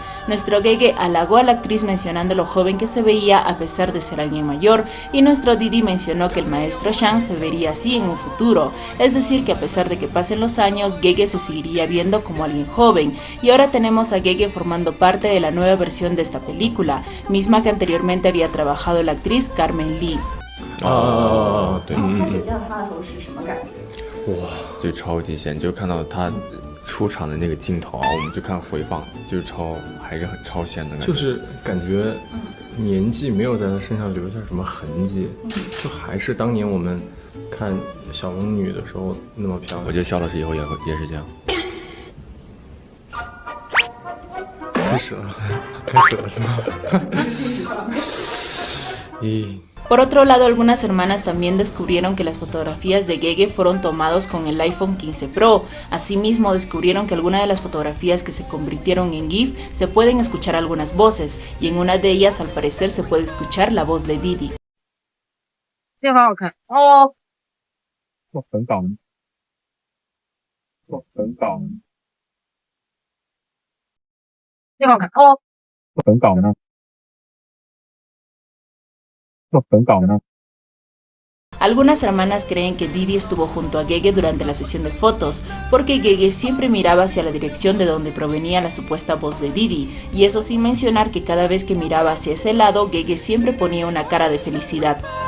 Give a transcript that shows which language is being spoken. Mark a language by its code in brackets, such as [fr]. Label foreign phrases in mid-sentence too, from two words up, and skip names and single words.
[es] Nuestro Gege halagó a la actriz mencionando lo joven que se veía a pesar de ser alguien mayor, y nuestro Didi mencionó que el maestro Shang se vería así en un futuro, es decir que a pesar de que pasen los años, Gege se seguiría viendo como alguien joven, y ahora tenemos a Gege formando parte de la nueva versión de esta película, misma que anteriormente había trabajado la actriz Carmen Lee. [zh] 对，哇，就超级显，就看到他出场的那个镜头啊，我们就看回放，就是还是很超显的感觉，就是感觉年纪没有在他身上留下什么痕迹，就还是当年我们看小龙女的时候那么漂亮。我觉得肖老师以后也是这样。开始了是吗？咦。 [es] Por otro lado, algunas hermanas también descubrieron que las fotografías de Gege fueron tomados con el iPhone 15 Pro. Asimismo, descubrieron que algunas de las fotografías que se convirtieron en GIF se pueden escuchar algunas voces, y en una de ellas al parecer se puede escuchar la voz de Didi. [zh] 这个好看哦，我很搞呢，这个好看哦，我很搞呢。 [es] Algunas hermanas creen que Didi estuvo junto a Gege durante la sesión de fotos, porque Gege siempre miraba hacia la dirección de donde provenía la supuesta voz de Didi, y eso sin mencionar que cada vez que miraba hacia ese lado, Gege siempre ponía una cara de felicidad.